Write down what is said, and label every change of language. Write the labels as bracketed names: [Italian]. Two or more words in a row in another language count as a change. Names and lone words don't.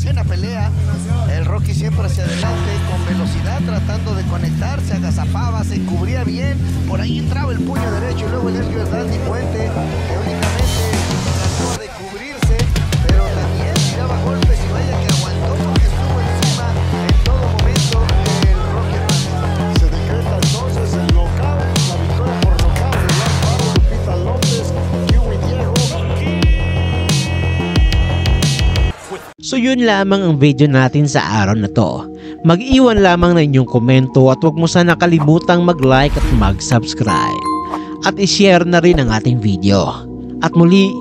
[Spanish] Buena pelea, el Rocky siempre hacia adelante, con velocidad, tratando de conectarse, agazapaba, se cubría bien, por ahí entraba el puño derecho y luego el Sergio Dandy Puente, teóricamente trató de cubrirse, pero también tiraba golpes y vaya que aguantó porque estuvo encima en todo momento el Rocky Hernández. se decreta entonces el knockout, la victoria por knockout de Black Pablo, Lupita López, Huey Diego. [Filipino] So yun lamang ang video natin sa araw na to. Mag-iwan lamang na inyong komento at huwag mo sana kalimutang mag-like at mag-subscribe. At i-share na rin ang ating video.